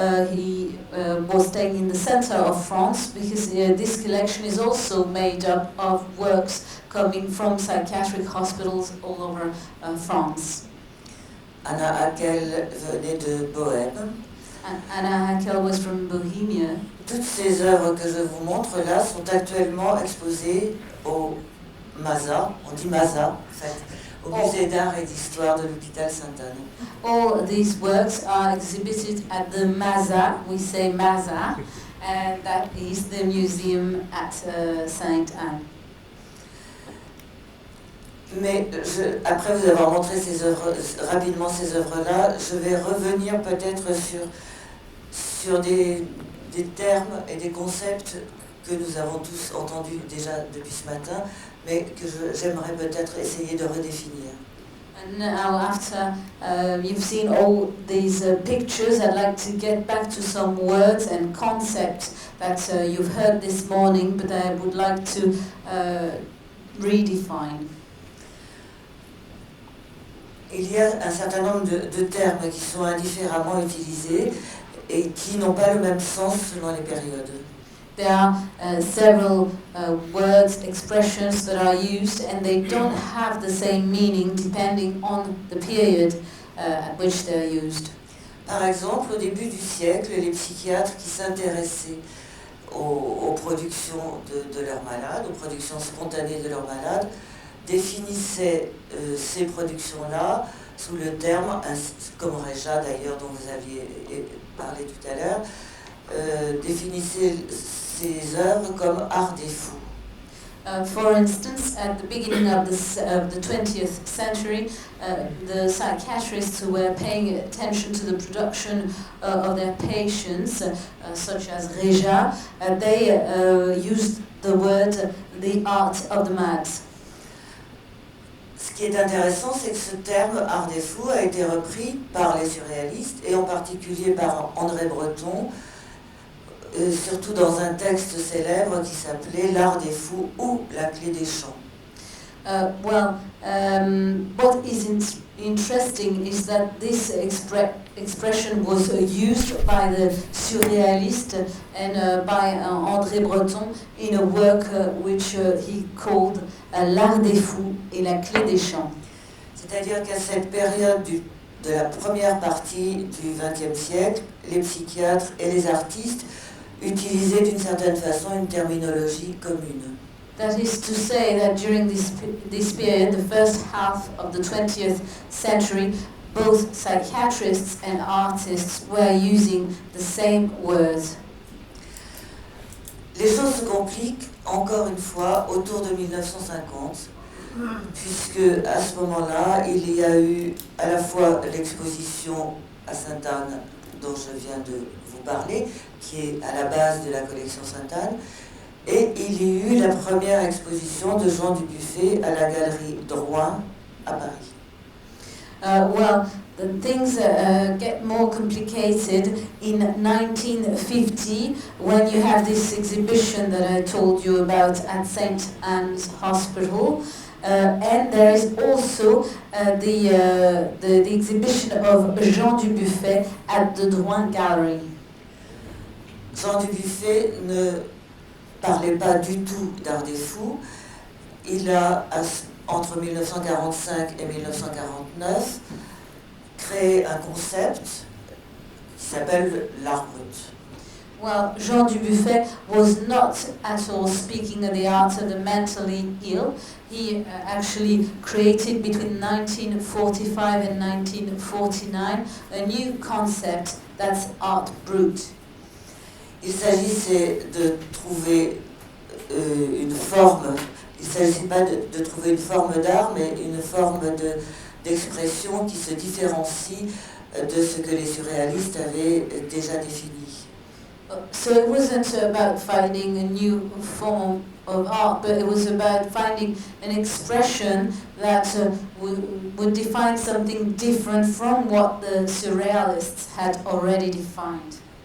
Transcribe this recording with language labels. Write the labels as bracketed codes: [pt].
[en] He was staying in the center of France because this collection is also made up of works coming from psychiatric hospitals all over France. [fr] Anna Haeckel venait de Bohême. [en] Anna Haeckel was from Bohemia. [fr] Toutes ces œuvres que je vous montre là sont actuellement exposées au MASA, on dit MASA en fait, au Musée d'art et d'histoire de l'hôpital Sainte-Anne. [en] All these works are exhibited at the MASA, we say MASA, and that is the museum at Sainte Anne. [fr] Mais après vous avoir montré rapidement ces œuvres-là, je vais revenir peut-être sur des termes et des concepts que nous avons tous entendus déjà depuis ce matin, mais que j'aimerais peut-être essayer de redéfinir. [en] And now after you've seen all these pictures, I'd like to get back to some words and concepts that you've heard this morning, but I would like to redefine. [fr] Il y a un certain nombre de termes qui sont indifféremment utilisés et qui n'ont pas le même sens selon les périodes. [en] There are several words, expressions that are used, and they don't have the same meaning depending on the period at which they're used. [fr] Par exemple, au début du siècle, les psychiatres qui s'intéressaient aux productions de leurs malades, aux productions spontanées de leurs malades, définissaient ces productions-là sous le terme, comme Réja d'ailleurs dont vous aviez parlé tout à l'heure, définissait ces œuvres comme art des fous. [en] For instance, at the beginning of the 20th century, the psychiatrists who were paying attention to the production of their patients, such as Réja, they used the word the art of the mad. [fr] Ce qui est intéressant, c'est que ce terme art des fous a été repris par les surréalistes et en particulier par André Breton, surtout dans un texte célèbre qui s'appelait L'art des fous ou La clé des champs. [en] What is interesting is that this expression was used by the surrealists and by André Breton in a work which he called L'art des fous et la clé des champs. [fr] C'est-à-dire qu'à cette période de la première partie du XXe siècle, les psychiatres et les artistes utilisaient d'une certaine façon une terminologie commune. [en] That is to say that during this period, the first half of the 20th century, both psychiatrists and artists were using the same words. [fr] Les choses se compliquent encore une fois autour de 1950, puisque à ce moment-là, il y a eu à la fois l'exposition à Sainte-Anne, dont je viens de vous parler, qui est à la base de la collection Sainte-Anne, et il y a eu la première exposition de Jean Dubuffet à la galerie Drouot à Paris. [en] Well, the things get more complicated in 1950 when you have this exhibition that I told you about at St. Anne's Hospital. And there is also the exhibition of Jean Dubuffet at the Drouot Gallery. [fr] Jean Dubuffet ne parlait pas du tout d'art des fous. Il a, entre 1945 et 1949, créé un concept qui s'appelle l'art brut. [en] Well, Jean Dubuffet was not at all speaking of the art of the mentally ill. He actually created between 1945 and 1949 a new concept, that's art brut. [fr] Il s'agissait de trouver une forme, il ne s'agissait pas de trouver une forme d'art, mais une forme d'expression qui se différencie de ce que les surréalistes avaient déjà défini. [en] So it wasn't about finding a new form of art, but it was about finding an expression that would define something different from what the surrealists had already defined.